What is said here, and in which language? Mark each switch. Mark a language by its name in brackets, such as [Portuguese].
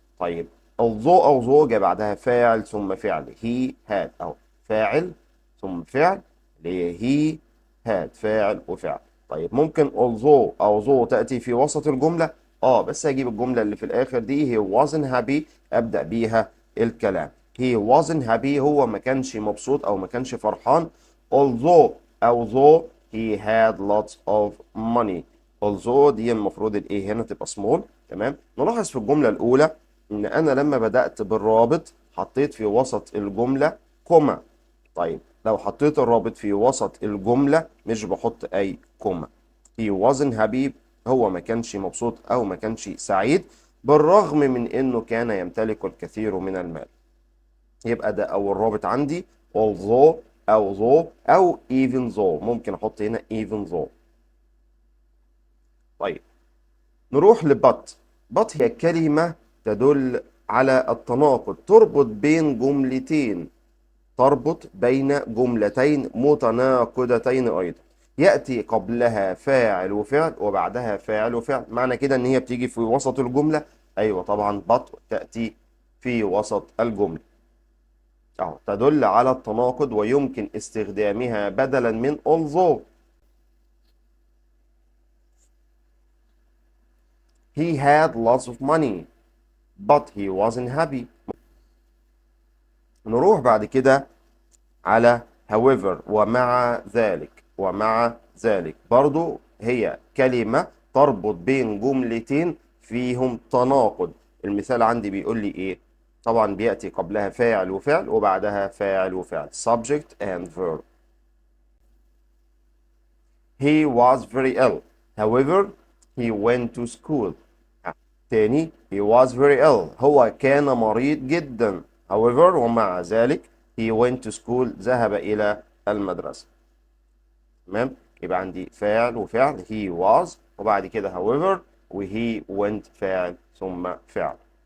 [Arabic] طيب although جاء بعدها فاعل ثم فعل، he had أو فاعل ثم فعل، اللي هي he had فاعل وفعل. طيب ممكن although أو though تأتي في وسط الجملة، بس هجيب الجملة اللي في الآخر دي [English] he wasn't happy، [Arabic] أبدأ بيها الكلام. [English] he wasn't happy [Arabic] هو ما كانش مبسوط أو ما كانش فرحان. [English] although أو though he had lots of money. [Arabic] although دي المفروض الايه هنا تبقى small، تمام؟ نلاحظ في الجملة الأولى إن أنا لما بدأت بالرابط حطيت في وسط الجملة كوما. طيب لو حطيت الرابط في وسط الجملة مش بحط أي كوما. [English] he wasn't happy [Arabic] هو ما كانش مبسوط أو ما كانش سعيد، بالرغم من إنه كان يمتلك الكثير من المال. يبقى ده أول رابط عندي although أو though أو even though، ممكن أحط هنا even though. طيب نروح لبut. but هي كلمة تدل على التناقض، تربط بين جملتين، تربط بين جملتين متناقضتين أيضا. يأتي قبلها فاعل وفعل وبعدها فاعل وفعل، معنى كده إن هي بتيجي في وسط الجملة. أيوة طبعا but تأتي في وسط الجملة، تدل على التناقض ويمكن استخدامها بدلا من although. [English] he had lots of money but he wasn't happy. [Arabic] نروح بعد كده على however، ومع ذلك. ومع ذلك برضو هي كلمة تربط بين جملتين فيهم تناقض. المثال عندي بيقول لي ايه؟ طبعا بيأتي قبلها فاعل وفعل وبعدها فاعل وفعل [English] subject and verb. he was very ill however he went to school. [Arabic] تاني [English] he was very ill [Arabic] هو كان مريض جدا، however ومع ذلك [English] he went to school [Arabic] ذهب إلى المدرسة. تمام؟ يبقى عندي فاعل وفعل [English] he was [Arabic] وبعد كده however و [English] he went [Arabic] فاعل ثم فعل.